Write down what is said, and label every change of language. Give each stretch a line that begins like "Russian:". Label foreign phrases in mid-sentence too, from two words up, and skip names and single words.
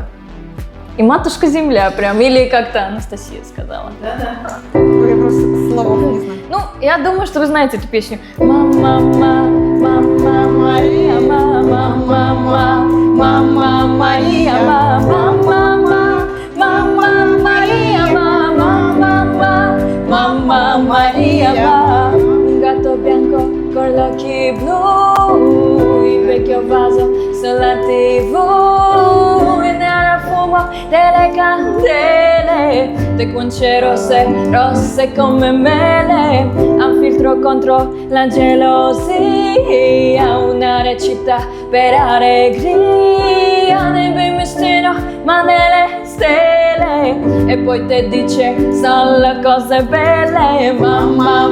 Russian: И матушка земля прям, или как-то Анастасия сказала. Да-да. Я просто слов не знаю. Ну, я думаю, что вы знаете эту песню. Мама, мама, Мария, мама, мама, мама, Мария, мама, мама, мама, Мария,
Italian: mama, mama, Maria, va. Un gatto bianco con gli occhi blu, il vecchio vaso sulla TV, e nel fumo delle candele, le guance rosse, rosse come mele, un filtro contro la gelosia, una recita per allegria, nel bel mistero, ma nelle stelle, e poi te dice solo cose belle, mamma,